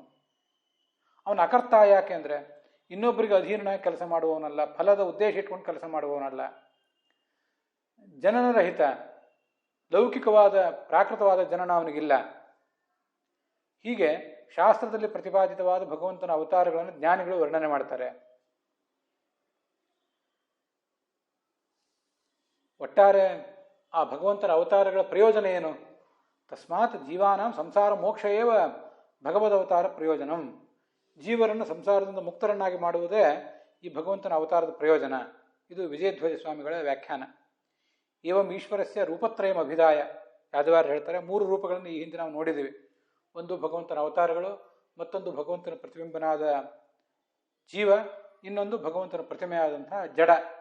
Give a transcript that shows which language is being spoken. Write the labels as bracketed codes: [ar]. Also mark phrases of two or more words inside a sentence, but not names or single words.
[kn] ಅವನು ಅಕರ್ತ ಯಾಕೆ ಅಂದರೆ ಇನ್ನೊಬ್ಬರಿಗೆ ಅಧೀನನಾಗಿ ಕೆಲಸ ಮಾಡುವವನಲ್ಲ, ಫಲದ ಉದ್ದೇಶ ಇಟ್ಕೊಂಡು ಕೆಲಸ ಮಾಡುವವನಲ್ಲ, ಜನನರಹಿತ, ಲೌಕಿಕವಾದ ಪ್ರಾಕೃತವಾದ ಜನನ ಅವನಿಗಿಲ್ಲ. ಹೀಗೆ ಶಾಸ್ತ್ರದಲ್ಲಿ ಪ್ರತಿಪಾದಿತವಾದ ಭಗವಂತನ ಅವತಾರಗಳನ್ನು ಜ್ಞಾನಿಗಳು ವರ್ಣನೆ ಮಾಡ್ತಾರೆ. ಒಟ್ಟಾರೆ ಆ ಭಗವಂತನ ಅವತಾರಗಳ ಪ್ರಯೋಜನ ಏನು? [sa] ತಸ್ಮಾತ್ ಜೀವಾನಾಂ ಸಂಸಾರ ಮೋಕ್ಷ ಏವ ಭಗವದವತಾರ ಪ್ರಯೋಜನಂ. [kn] ಜೀವರನ್ನು ಸಂಸಾರದಿಂದ ಮುಕ್ತರನ್ನಾಗಿ ಮಾಡುವುದೇ ಈ ಭಗವಂತನ ಅವತಾರದ ಪ್ರಯೋಜನ. ಇದು ವಿಜಯಧ್ವಜ ಸ್ವಾಮಿಗಳ ವ್ಯಾಖ್ಯಾನ. [sa] ಏವಂ ಈಶ್ವರಸ್ಯ ರೂಪತ್ರಯಂ ಅಭಿದಾಯ. [kn] ಯಾದವಾರ್ಯರು ಹೇಳ್ತಾರೆ, 3 ರೂಪಗಳನ್ನು ಈ ಹಿಂದೆ ನಾವು ನೋಡಿದ್ದೀವಿ. ಒಂದು ಭಗವಂತನ ಅವತಾರಗಳು, ಮತ್ತೊಂದು ಭಗವಂತನ ಪ್ರತಿಬಿಂಬನಾದ ಜೀವ, ಇನ್ನೊಂದು ಭಗವಂತನ ಪ್ರತಿಮೆಯಾದಂತಹ ಜಡ.